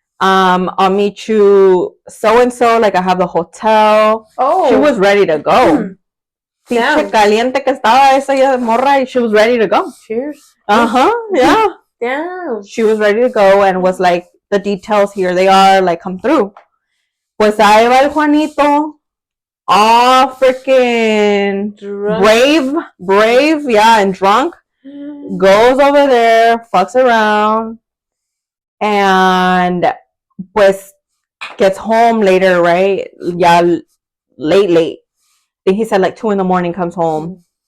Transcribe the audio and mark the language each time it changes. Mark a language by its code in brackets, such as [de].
[en] I'll meet you so and so. Like I have the hotel. Oh. She was ready to go. Pinche Damn. [es] caliente que estaba esa morra, y [en] she was ready to go. Cheers. Yeah. Damn. She was ready to go and was like, the details here they are, like come through. [es] Pues ahí va el Juanito, [en] all freaking Drunk. brave, yeah, and drunk. Goes over there, fucks around, and pues gets home later, right? Yeah, late. I think he said like 2 a.m. comes home.